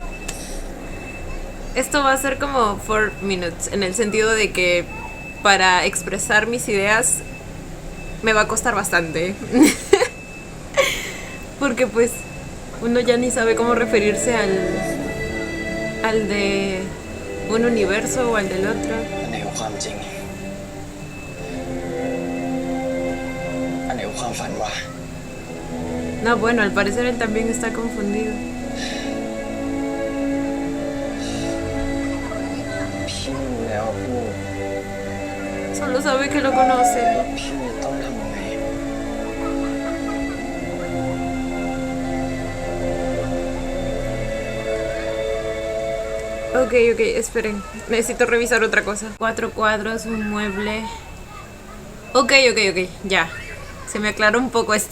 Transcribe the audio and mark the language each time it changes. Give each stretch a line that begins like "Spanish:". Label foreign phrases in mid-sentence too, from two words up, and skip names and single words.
Spanish: Esto va a ser como 4 minutes, en el sentido de que para expresar mis ideas me va a costar bastante. Porque pues uno ya ni sabe cómo referirse al de un universo o al del otro.
Thai: อันไหนคือความจริงอันไหนคือความฝันวะ
Spanish: No, bueno, al parecer él también está confundido.
Thai: พี่รู้แล้วผู้
Spanish: Solo sabe que lo conoce.
Thai: พี่ต้องทำยังไง
Spanish: Ok, esperen. Necesito revisar otra cosa. 4 cuadros, un mueble. Ok, ya. Se me aclaró un poco esto.